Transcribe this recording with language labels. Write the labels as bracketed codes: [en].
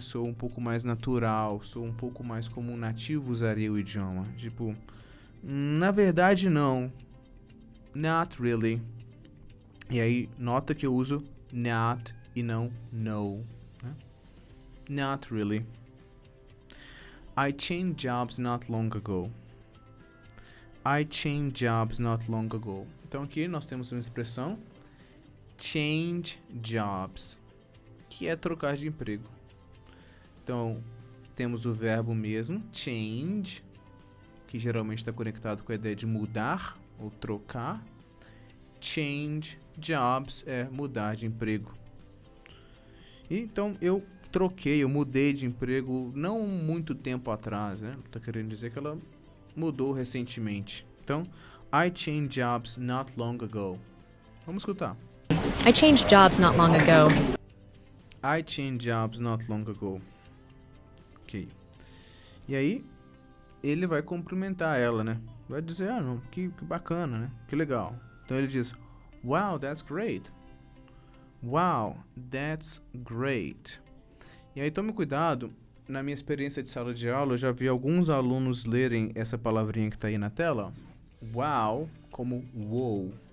[pt] Soa um pouco mais natural, soa um pouco mais como um nativo usaria o idioma. Tipo, na verdade não. [en] Not really. [pt] E aí, nota que eu uso not e não no, né? [en] Not really. I changed jobs not long ago. I changed jobs not long ago. [pt] Então aqui nós temos uma expressão change jobs, que é trocar de emprego. Então, temos o verbo mesmo, change, que geralmente está conectado com a ideia de mudar ou trocar. Change jobs é mudar de emprego. E, então, eu mudei de emprego não muito tempo atrás, né? Tá querendo dizer que ela mudou recentemente. [en] Então, I changed jobs not long ago. [pt] Vamos escutar. [en] I changed jobs not long ago. I changed jobs not long ago. Ok. [pt] E aí, ele vai cumprimentar ela, né? Vai dizer, não, que bacana, né? Que legal. Então ele diz, [en] wow, that's great. Wow, that's great. [pt] E aí tome cuidado, na minha experiência de sala de aula, eu já vi alguns alunos lerem essa palavrinha que tá aí na tela, wow, como wow.